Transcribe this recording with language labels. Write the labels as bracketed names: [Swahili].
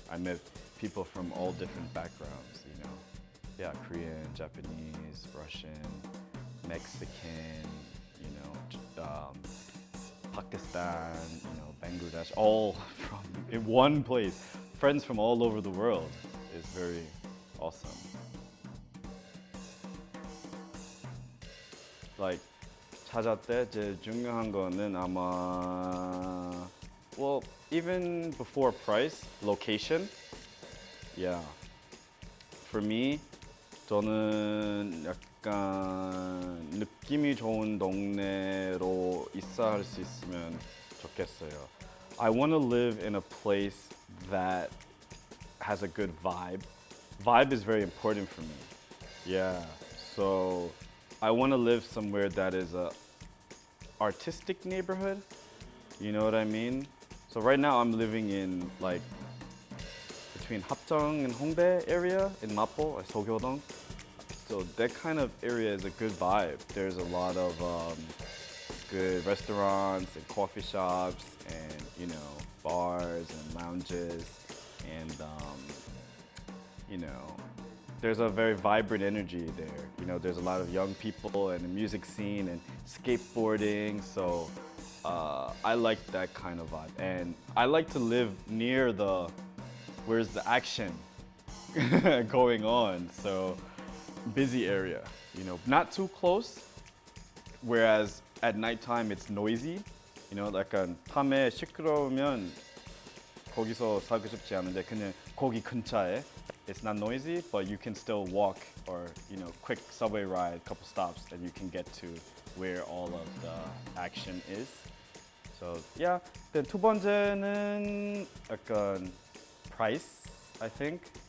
[English] I met people from all different backgrounds, you know. Yeah, Korean, Japanese, Russian, Mexican, you know, Pakistan, you know, Bangladesh, all from in one place. Friends from all over the world is very awesome. Like [Korean] 찾았을 때 제일 중요한 거는 아마 [English] even before price, location. Yeah. For me, [Korean] 저는 약간 느낌이 좋은 동네로 이사할 수 있으면 좋겠어요. [English] I want to live in a place that has a good vibe. Vibe is very important for me. Yeah. So I want to live somewhere that is a artistic neighborhood. You know what I mean? So right now I'm living in like between Hapjeong and Hongdae area in Mapo, Sogyodong. So that kind of area is a good vibe. There's a lot of good restaurants and coffee shops and, you know, bars and lounges, and you know, there's a very vibrant energy there. You know, there's a lot of young people and the music scene and skateboarding. So I like that kind of vibe, and I like to live near where's the action going on. So busy area, you know, not too close. Whereas at nighttime it's noisy. You know, [Korean] 약간 밤에 시끄러우면 거기서 살고 싶지 않은데 그냥 거기 근처에. [English] It's not noisy, but you can still walk or, you know, quick subway ride, couple stops, and you can get to where all of the action is. So yeah. Then [Korean] 두 번째는 약간 [English] price, I think.